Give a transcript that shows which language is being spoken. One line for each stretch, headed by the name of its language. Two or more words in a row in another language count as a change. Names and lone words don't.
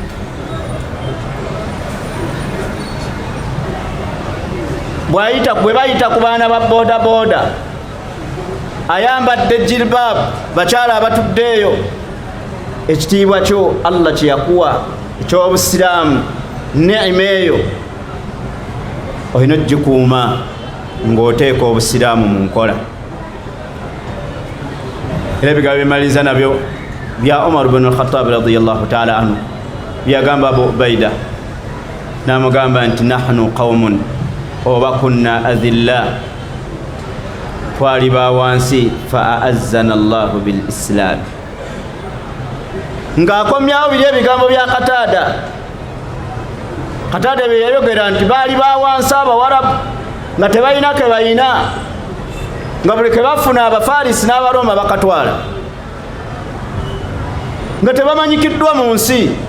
Ganda: Bwe bayita ku baana ba boda boda ayambadde jilbab, bakyala abatuddeeyo, ekitiibwa kyo Allah kye yakuwa eky'obusiraamu, neema eyo olina ogikuuma ng'oteeka obusiraamu mu nkola. Era ebigambo bimaliza nabyo bya Umar ibn al-Khattab
Arabic: رضي الله تعالى عنه
Ganda: byagamba Abu Ubaida, n'amugamba nti
Arabic: نحن قوم
Ganda: oba
Arabic: كنا أذلة,
Ganda: twali ba wansi,
Arabic: فأعزنا الله بالإسلام.
Ganda: Ng'akomyawo biri ebigambo bya Kataada bye yayogera nti baali ba wansi Abawarabu nga tebalina ke balina, nga buli ke bafuna Abafarisi n'Abaroma bakatwala, nga tebamanyikiddwa mu nsi.